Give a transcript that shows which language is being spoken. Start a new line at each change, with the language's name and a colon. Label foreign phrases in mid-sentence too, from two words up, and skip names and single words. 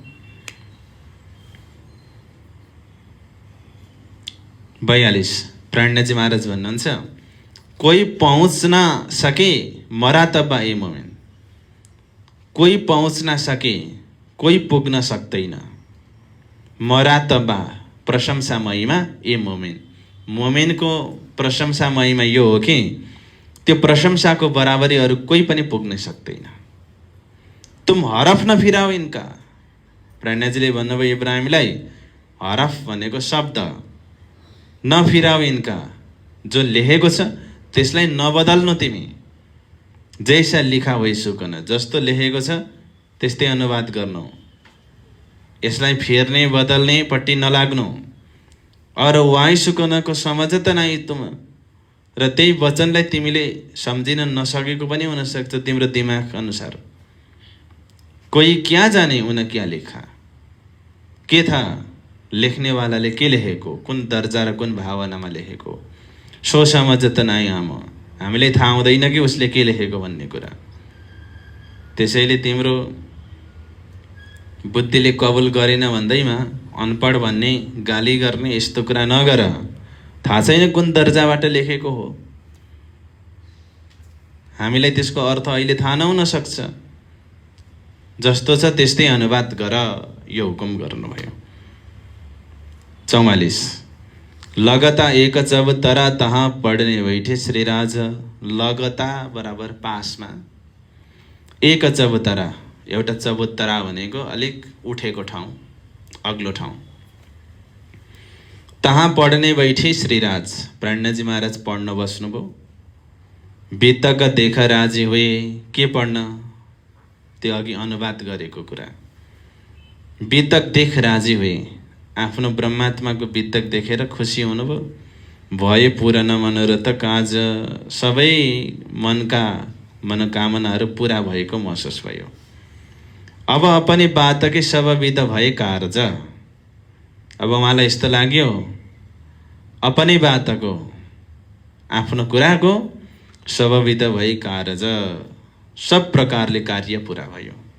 Nepali: बयालीस प्राणजी महाराज भन्नुहुन्छ कोही पहुँच्न सके मरातबा ए मोमेन, कोही पहुँच्न सके कोही पुग्न सक्दैन। मरातबा प्रशंसा महिमा ए मोमेन, मोमेनको प्रशंसा महिमा यो हो कि त्यो प्रशंसाको बराबरी अरू कोही पनि पुग्न सक्दैन।
Hindi: तुम हरफ नफिराओ इनका,
Nepali: प्राणजीले भन्नुभयो इब्राहिमलाई हरफ भनेको शब्द
Hindi: नफिराओ इनका,
Nepali: जो लेखेको छ त्यसलाई नबदल्नु तिमी।
Hindi: जैसा लिखा भइसुकन,
Nepali: जस्तो लेखेको छ त्यस्तै अनुवाद गर्नु, यसलाई फेर्ने बदल्ने पट्टि नलाग्नु।
Hindi: और वाइसुकनको समझत नै तुम,
Nepali: र त्यही वचनलाई तिमीले सम्झिन नसकेको पनि हुनसक्छ तिम्रो दिमाग अनुसार।
Hindi: कोही क्या जाने उन क्या लेखा,
Nepali: के थाहा लेख्नेवालाले के लेखेको, कुन दर्जा र कुन भावनामा लेखेको।
Hindi: सो समझत नै
Nepali: हामीलाई थाहा हुँदैन कि उसले के लेखेको भन्ने कुरा। त्यसैले तिम्रो बुद्धिले कबुल गरेन भन्दैमा अनपढ भन्ने गाली गर्ने यस्तो कुरा नगर। थाहा छैन कुन दर्जाबाट लेखेको हो, हामीलाई त्यसको अर्थ अहिले थाहा नहुन सक्छ। जस्तो छ त्यस्तै अनुवाद गर, यो हुकुम गर्नुभयो।
Hindi: 44 लगता एक चबुतरा तहाँ पढ्ने बैठे श्रीराज।
Nepali: लगता बराबर पासमा, एक चबुतरा, एउटा चबुतरा भनेको अलिक उठेको ठाउँ, अग्लो ठाउँ।
Hindi: तहाँ पढ्ने बैठे श्रीराज,
Nepali: प्राणजी महाराज पढ्न बस्नुभयो।
Hindi: बितक देख राजी हुए,
Nepali: के पढ्न, त्यो अघि अनुवाद गरेको कुरा।
Hindi: बितक देख राजी हुए,
Nepali: आफ्नो ब्रह्मात्माको बितक देखेर खुसी हुनुभयो।
Hindi: भए पूर्ण मनोरथ काज,
Nepali: सबै मनका मनोकामनाहरू पुरा भएको महसुस भयो।
Hindi: अब अपनी बातकै सब विध भए कार्ज,
Nepali: अब उहाँलाई यस्तो लाग्यो अपनी बातको, आफ्नो कुराको
Hindi: सब विध भए कार्ज,
Nepali: सब प्रकारले कार्य पुरा भयो।